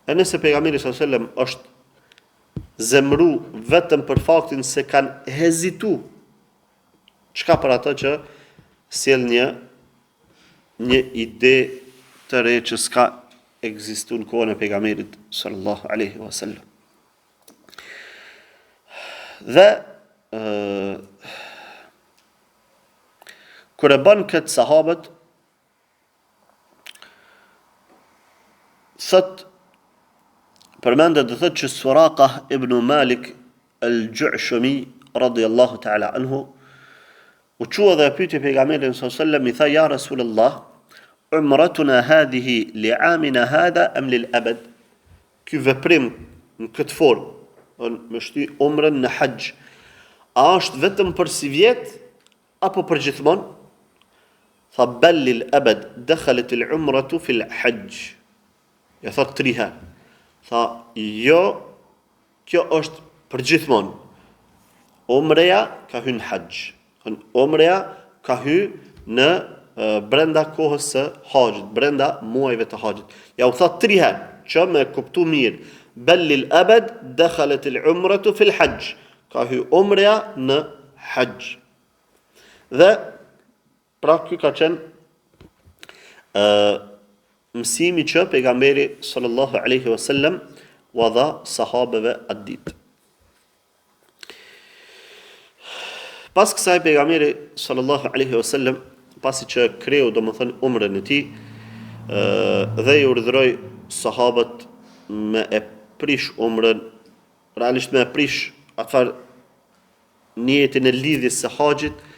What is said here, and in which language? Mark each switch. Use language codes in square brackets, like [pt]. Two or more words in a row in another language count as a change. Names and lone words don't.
[sq] E nëse pejgamberi [ar] صلى الله عليه وسلم [sq] është zemru vetëm për faktin se kanë hezitu, çka për ato që sjell një ide të re që s'ka ekzistuar në kohën e pejgamberit [ar] صلى الله عليه وسلم. [sq] Dhe kur e bën këtë sahabët, përmendet dhe thot që Suraka ibn Malik al-Ju'shumi [ar] رضي الله تعالى عنه [sq] u qua dhe pyeti pejgamberin [ar] صلى الله عليه وسلم, [sq] i tha [ar] يا رسول الله، عمرتنا هذه لعامنا هذا أم للأبد? [sq] Ky veprim në këtë formë, me shty umrën në haxh, a është vetëm për si vjet apo për gjithmonë? [ar] Tha بل للأبد، دخلت العمرة في الحج. [sq] Ja thot 3 herë. Tha jo, kjo është për gjithmonë. Umreja ka hyrë në haxh. Umreja ka hyrë në brenda kohës së haxhit, brenda muajve të haxhit. Ja u thot 3 herë, që me kuptu mirë. [ar] بل للأبد، دخلت العمرة في الحج. [sq] Ka hyrë umreja në haxh. Dhe pra ky ka qenë mësimi që pejgamberi [ar] صلى الله عليه وسلم [sq] u dha sahabeve atë ditë. Pas kësaj pejgamberi [ar] صلى الله عليه وسلم, [sq] pasi që kreu domethënë umrën e tij, dhe i urdhëroi sahabët me e prish umrën, realisht me e prish atëfar niyetin e lidhjes së haxhit,